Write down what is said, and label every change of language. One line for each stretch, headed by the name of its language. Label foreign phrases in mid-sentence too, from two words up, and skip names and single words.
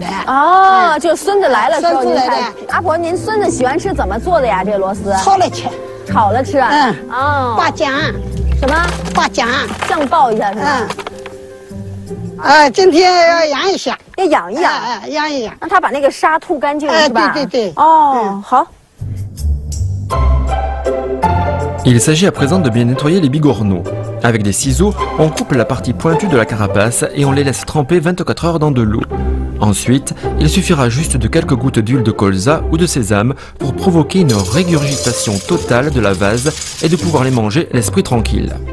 Chinese: 哦，就孙子来了时候您才。阿婆，您孙子喜欢吃怎么做的呀？这个螺丝？炒了吃。炒了吃。哦。爆酱。什么？爆酱。酱爆一下是吧？今天要养一下。要养一养。养一养。让他把那个沙吐干净是吧？对。哦，好。
French: Il s'agit à présent de bien nettoyer les bigorneaux. Avec des ciseaux, on coupe la partie pointue de la carapace et on les laisse tremper 24 heures dans de l'eau. Ensuite, il suffira juste de quelques gouttes d'huile de colza ou de sésame pour provoquer une régurgitation totale de la vase et de pouvoir les manger l'esprit tranquille.